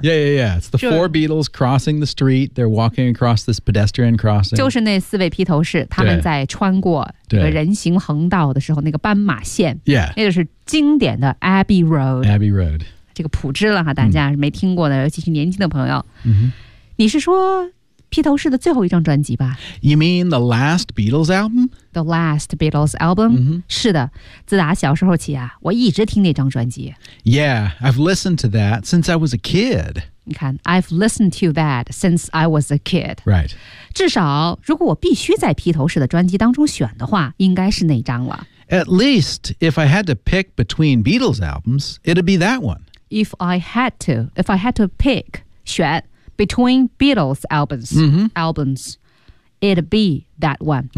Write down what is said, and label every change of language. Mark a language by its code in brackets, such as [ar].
[en] yeah yeah yeah it's the four Beatles crossing the street they're walking across this pedestrian crossing [zh] 就是那四位披头士他们在穿过这个人行横道的时候那个斑马线 [en] yeah [zh] 那就是经典的 Abbey Road [en] Abbey Road [zh] 这个普知了哈大家没听过的尤其是年轻的朋友、 [en] mm-hmm. [zh] 你是说披头士的最后一张专辑吧 [en] You mean the last Beatles album? The last Beatles album?、 Mm-hmm. [zh] 是的自打小时候起啊我一直听那张专辑 [en] Yeah, I've listened to that since I was a kid 你看 I've listened to that since I was a kid Right [zh] 至少如果我必须在披头士的专辑当中选的话应该是那张了 [en] At least if I had to pick between Beatles albums it'd be that one If I had to pick 选Between Beatles albums,、 mm-hmm. albums, it'd be that one.、